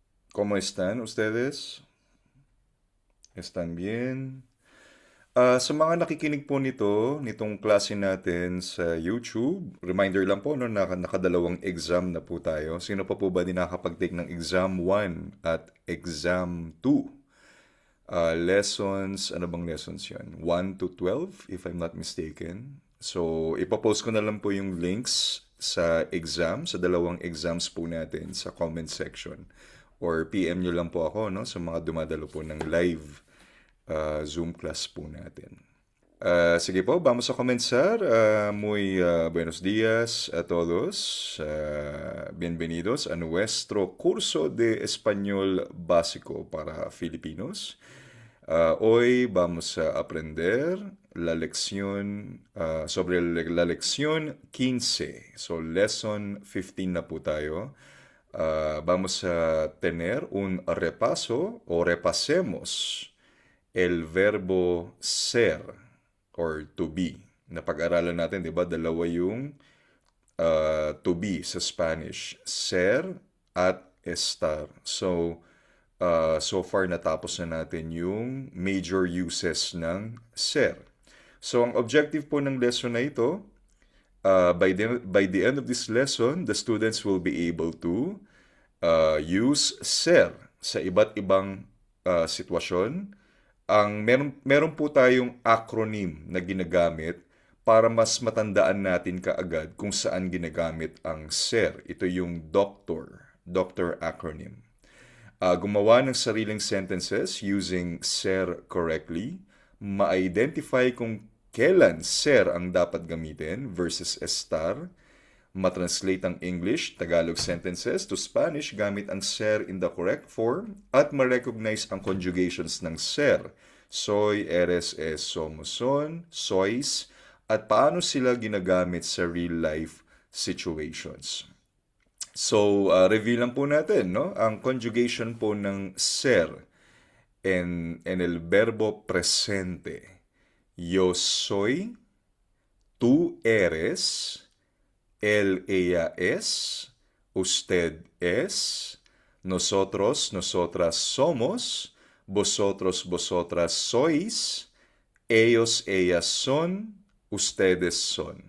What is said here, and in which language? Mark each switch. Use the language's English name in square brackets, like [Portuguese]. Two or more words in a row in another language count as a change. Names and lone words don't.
[Spanish] ¿Cómo están ustedes? ¿Están bien? [Filipino] Sa mga nakikinig po nitong klase natin sa YouTube, reminder lang po, no, nakadalawang exam na po tayo. Sino pa po ba di nakakapag-take ng exam 1 at exam 2? Lessons, ano bang lessons yan? [English] 1 to 12, if I'm not mistaken. [Filipino] So, ipapost ko na lang po yung links sa exam, sa dalawang exams po natin sa [English] comment section. [Filipino] Or PM nyo lang po ako, no, sa mga dumadalo po ng [English] live Zoom class [Filipino] po natin. Sige po, [Spanish] vamos a comenzar. Muy buenos días a todos. Bienvenidos a nuestro curso de español básico para Filipinos. Hoy vamos a aprender la lección sobre la lección 15. [Filipino] So, lesson 15 na po tayo. [Spanish] Vamos a tener un repaso o repasemos el verbo ser or [English] to be. [Filipino] Napag-aralan natin, di ba? Dalawa yung [English] to be [Filipino] sa Spanish. Ser at estar. [English] So far [Filipino] natapos na natin yung [English] major uses [Filipino] ng ser. So, ang objective po ng lesson na ito, [English] by the end of this lesson, the students will be able to use ser [Filipino] sa iba't ibang sitwasyon. Meron po tayong acronym na ginagamit para mas matandaan natin kaagad kung saan ginagamit ang SER. Ito yung [English] doctor acronym. [Filipino] Gumawa ng sariling [English] sentences using SER correctly, [Filipino] ma-identify kung kailan SER ang dapat gamitin versus estar, matranslate ang [English] English, Tagalog sentences to Spanish [Filipino] gamit ang ser [English] in the correct form [Filipino] at ma-recognize ang conjugations ng ser. [Spanish] Soy, eres, es, somos, son, sois, [Filipino] at paano sila ginagamit sa [English] real-life situations. [Filipino] So, review lang po natin, no? Ang conjugation po ng ser [Spanish] en el verbo presente. Yo soy, tú eres, él, ella es, usted es, nosotros, nosotras somos, vosotros, vosotras sois, ellos, ellas son, ustedes son.